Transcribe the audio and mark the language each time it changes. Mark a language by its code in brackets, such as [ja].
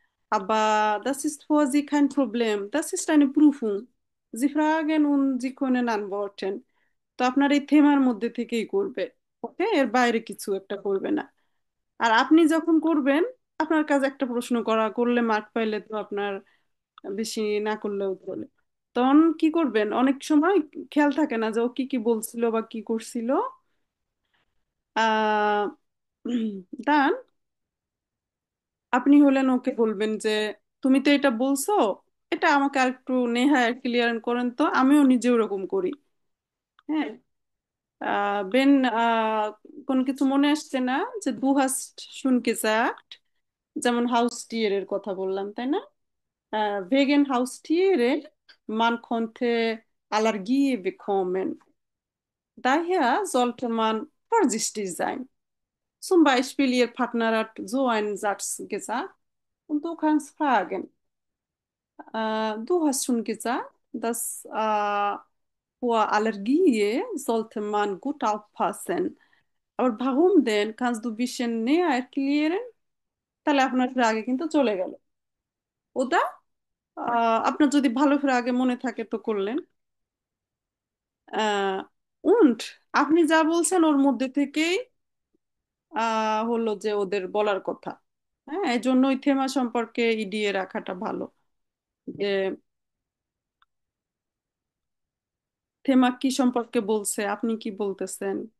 [de] Aber das ist für Sie kein Problem. Das ist eine Prüfung. Sie fragen und Sie können antworten. [bn] তো আপনার এই থেমার মধ্যে থেকেই করবে। ওকে, এর বাইরে কিছু একটা করবে না। আর আপনি যখন করবেন, আপনার কাছে একটা প্রশ্ন করলে মার্ক পাইলে তো আপনার বেশি না করলেও চলে। তো তখন কি করবেন, অনেক সময় খেয়াল থাকে না যে ও কি কি বলছিল বা কি করছিল। আহ দান আপনি হলেন ওকে বলবেন যে তুমি তো এটা বলছো, এটা আমাকে আর একটু নেহায় ক্লিয়ার করেন তো, আমিও নিজে ওরকম করি। হ্যাঁ। বেন, কোন কিছু মনে আসছে না? যে দু [de] hast schon gesagt, [bn] যেমন হাউসটিয়ারের কথা বললাম তাই না? [de] wegen Haustiere man konnte Allergie bekommen. Daher sollte man vorsichtig sein. Zum Beispiel, Ihr Partner hat so einen Satz gesagt und du kannst fragen. Du hast schon gesagt, dass vor Allergie sollte man gut aufpassen. Aber warum denn? Kannst du ein bisschen näher erklären? [bn] তাহলে আপনার আগে কিন্তু চলে গেল ওটা। আপনার যদি ভালো করে আগে মনে থাকে তো করলেন। আহ উন্ট, আপনি যা বলছেন ওর মধ্যে থেকেই হলো যে ওদের বলার কথা। হ্যাঁ, এই জন্য ওই থেমা সম্পর্কে ইডিয়ে রাখাটা ভালো, যে থেমা কি সম্পর্কে বলছে, আপনি কি বলতেছেন।